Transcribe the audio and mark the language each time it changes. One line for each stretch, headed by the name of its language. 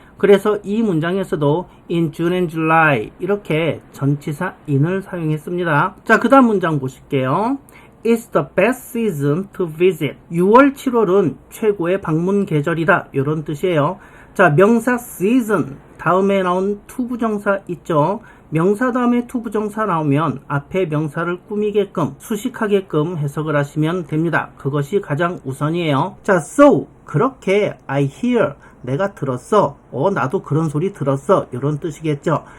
Korean: 그래서 이 문장에서도
English: in June and July
Korean: 이렇게 전치사 in을 사용했습니다. 자, 그 다음 문장 보실게요.
English: It's the best season to visit.
Korean: 6월, 7월은 최고의 방문 계절이다, 이런 뜻이에요. 자, 명사 season 다음에 나온 to 부정사 있죠. 명사 다음에 to 부정사 나오면 앞에 명사를 꾸미게끔 수식하게끔 해석을 하시면 됩니다. 그것이 가장 우선이에요. 자, so 그렇게
English: I hear
Korean: 내가 들었어, 나도 그런 소리 들었어, 이런 뜻이겠죠.